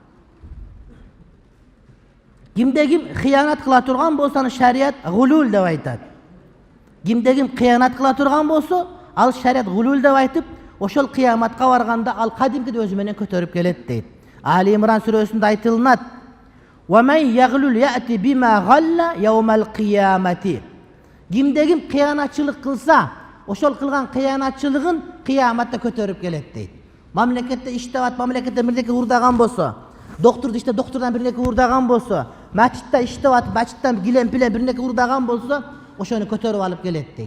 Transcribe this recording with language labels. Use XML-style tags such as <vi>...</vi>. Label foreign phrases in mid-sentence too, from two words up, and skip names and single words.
<ky>Кимде ким кыянат кыла турган болсо, шариат гулул деп айтат. Кимде ким кыянат кыла турган болсо, ал шариат гулул деп айтып, ошол кыяматка барганда ал кадимкиде өзү менен көтөрүп келет дейт. Али Имран сүрөсүндө айтылат:</ky> <ar>"وَمَن يَغْلُلْ يَأْتِ بِمَا غَلَّ يَوْمَ الْقِيَامَةِ."</ar> <ky>Кимде ким кыянатчылык кылса, ошол кылган кыянатчылыгын кыяматта көтөрүп келет дейт. Мамлекетте иштеп, мамлекетте бирдеке урдаган болсо, доктурду иште доктурдан бирнеке урдаган болсо, мачитте иштеп, мачиттан гилем-пилем бирнеке урдаган болсо, ошону көтөрүп алып келет дейт.</ky>